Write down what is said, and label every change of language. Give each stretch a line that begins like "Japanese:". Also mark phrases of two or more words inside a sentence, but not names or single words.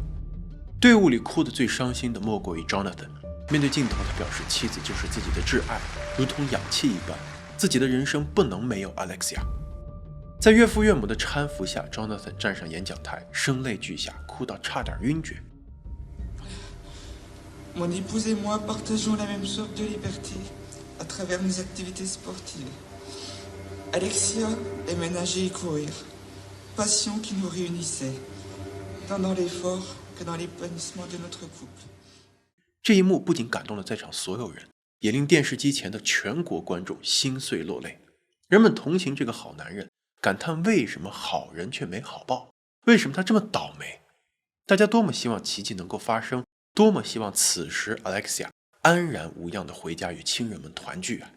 Chinese: 队伍里哭得最伤心的莫过于 Jonathan， 面对镜头他表示妻子就是自己的挚爱，如同氧气一般，自己的人生不能没有 Alexia。在岳父岳母的搀扶下， Jonathan 站上演讲台，声泪俱下，哭到差点晕厥。
French: Mon épouse et moi partageons la même soif de liberté à travers nos activités sportives. Alexia aimait nager et courir, passion qui nous réunissait, tant dans l'effort que dans l'épanouissement de notre couple.
Chinese: 这一幕不仅感动了在场所有人，也令电视机前的全国观众心碎落泪。人们同情这个好男人，感叹为什么好人却没好报，为什么他这么倒霉。大家多么希望奇迹能够发生，多么希望此时 Alexia 安然无恙地回家与亲人们团聚啊！